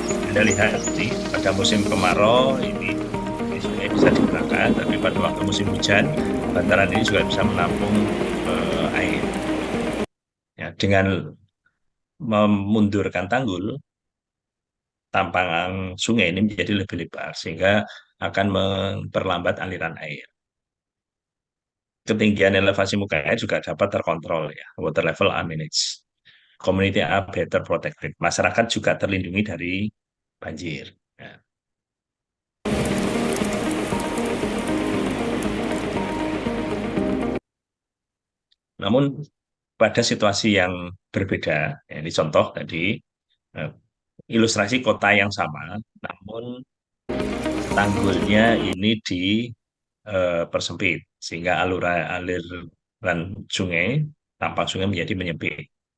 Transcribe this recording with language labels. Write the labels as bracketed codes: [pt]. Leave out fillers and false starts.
[id] Anda lihat pada musim kemarau ini sungai bisa digunakan, tapi pada waktu musim hujan bantaran ini juga bisa menampung air. Ya, dengan memundurkan tanggul, tampangan sungai ini menjadi lebih lebar sehingga akan memperlambat aliran air. Ketinggian elevasi muka air juga dapat terkontrol ya. [en] Water level are managed. Community are better protected. [id] Masyarakat juga terlindungi dari banjir. Ya. Namun pada situasi yang berbeda, ya, ini contoh tadi, ilustrasi kota yang sama, namun tanggulnya ini dipersempit sehingga aliran sungai, tampang sungai menjadi menyempit.